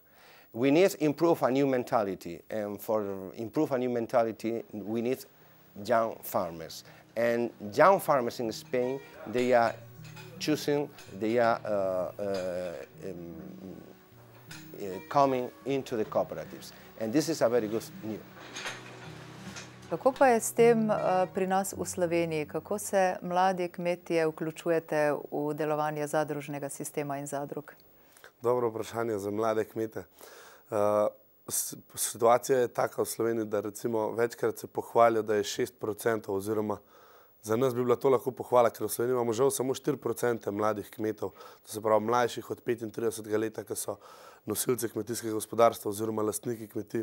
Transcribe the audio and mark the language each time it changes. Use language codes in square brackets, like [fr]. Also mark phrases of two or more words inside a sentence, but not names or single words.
[en] We need to improve a new mentality, and for improve a new mentality, we need young farmers. And young farmers in Spain, they are choosing, they are coming into the cooperatives. And this is a very good news. [sl] Kako pa je s tem pri nas v Sloveniji? Kako se mladi kmetje vključujete v delovanje zadružnega sistema in zadrug? Dobro vprašanje za mlade kmete. Situacija je taka v Sloveniji, da recimo večkrat se pohvalijo, da je 6% oziroma za nas bi bila to lahko pohvala, ker v Sloveniji imamo žal samo 4% mladih kmetov, to se pravi mlajših od 35 leta, ki so nosilci kmetijskega gospodarstva oziroma lastniki kmetij.